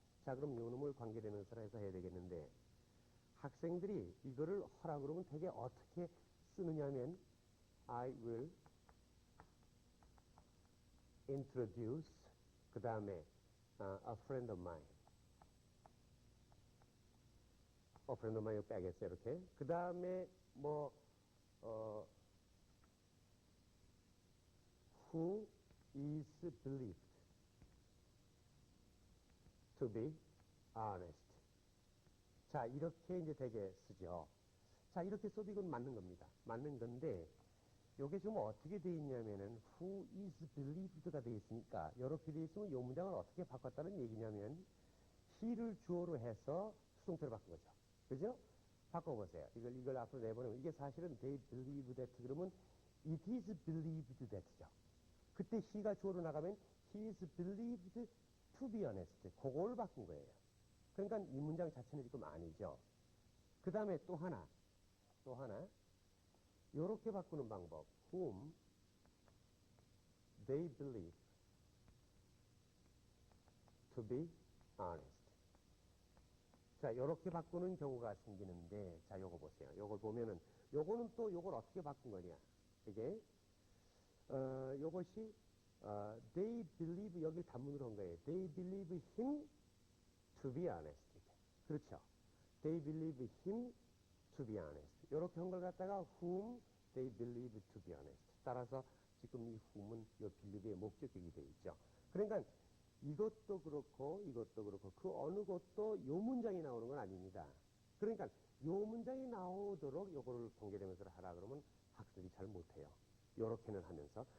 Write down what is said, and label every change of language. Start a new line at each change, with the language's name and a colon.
Korean: 자, 그럼 요놈을 관계대명사로 해서 해야 되겠는데, 학생들이 이거를 하라 그러면 되게 어떻게 쓰느냐면,
English: I will introduce,
Korean: 그 다음에
English: a friend of mine. a friend of mine
Korean: 빼겠어요, 이렇게. 그 다음에 뭐,
English: who is believed to be honest.
Korean: 자, 이렇게 이제 되게 쓰죠. 자, 이렇게 써도 이건 맞는 겁니다. 맞는 건데, 요게 좀 어떻게 돼 있냐면은,
English: who is believed
Korean: 가 돼 있으니까, 이렇게 돼 있으면 요 문장을 어떻게 바꿨다는 얘기냐면, he를 주어로 해서 수동태로 바꾼 거죠. 그죠? 바꿔보세요. 이걸 앞으로 내보내면, 이게 사실은
English: they believe that,
Korean: 그러면
English: it is believed that
Korean: 죠. 그때 he가 주어로 나가면
English: he is believed to be honest.
Korean: 그걸 바꾼 거예요. 그러니까 이 문장 자체는 지금 아니죠. 그 다음에 또 하나. 요렇게 바꾸는 방법.
English: whom they believe to be honest.
Korean: 자, 요렇게 바꾸는 경우가 생기는데, 자, 요거 보세요. 요걸 보면은, 요거는 또 요걸 어떻게 바꾼 거냐. 이게, 요것이,
English: they believe,
Korean: 여기 단문으로 한 거예요.
English: they believe him to be honest.
Korean: 그렇죠.
English: they believe him to be honest.
Korean: 요렇게 한 걸 갖다가
English: whom they believe to be honest.
Korean: 따라서 지금 이 whom은 요 believe의 목적격이 되어 있죠. 그러니까 이것도 그렇고 그 어느 것도 요 문장이 나오는 건 아닙니다. 그러니까 요 문장이 나오도록 요거를 관계대명사를 하라 그러면 학생들이 잘 못해요. 요렇게는 하면서.